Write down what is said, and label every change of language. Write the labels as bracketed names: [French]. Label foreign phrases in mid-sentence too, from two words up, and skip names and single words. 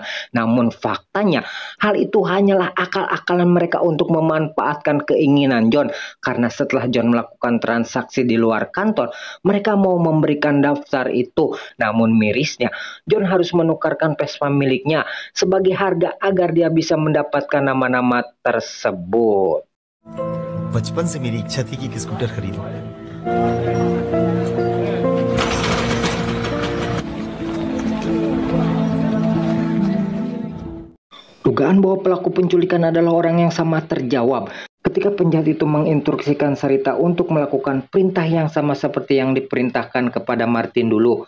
[Indonesian] Namun faktanya, hal itu hanyalah akal-akalan mereka untuk memanfaatkan keinginan John. Karena setelah John melakukan transaksi di luar kantor, mereka mau memberikan daftar itu. Namun mirisnya, John harus menukarkan Vespa miliknya sebagai harga agar dia bisa mendapatkan nama-nama tersebut. [Hindi] बचपन से मेरी इच्छा थी कि एक स्कूटर खरीदूं। [Indonesian] Dugaan bahwa pelaku penculikan adalah orang yang sama terjawab ketika penjahat itu menginstruksikan Sarita untuk melakukan perintah yang sama seperti yang diperintahkan kepada Martin dulu.